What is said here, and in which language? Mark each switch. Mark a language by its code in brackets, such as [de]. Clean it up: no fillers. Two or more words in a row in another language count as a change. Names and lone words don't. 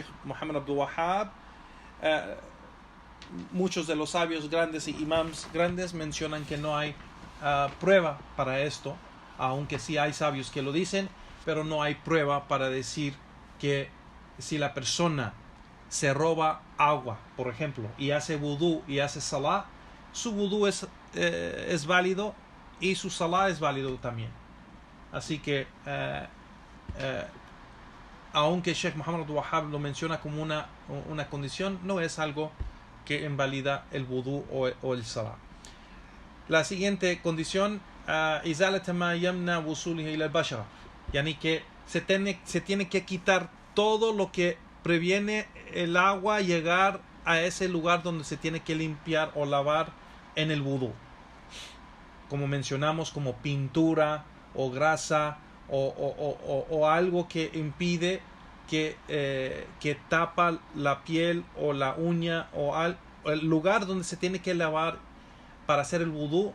[es] de Sheikh Muhammad Abdul Wahhab, eh, muchos de los sabios grandes y imams grandes mencionan que no hay prueba para esto, aunque sí hay sabios que lo dicen, pero no hay prueba para decir que si la persona se roba agua, por ejemplo, y hace vudú y hace salah, su vudú es válido y su salah es válido también. Así que aunque Sheikh Muhammad Abdul Wahhab lo menciona como una condición, no es algo que invalida el vudú o el salah. La siguiente condición, [ar] إزالة ما يمنع وصوله إلى البشرة, [es] yani que se tiene que quitar todo lo que previene el agua llegar a ese lugar donde se tiene que limpiar o lavar en el vudú, como mencionamos, como pintura o grasa o algo que impide que tapa la piel o la uña o el lugar donde se tiene que lavar para hacer el vudú.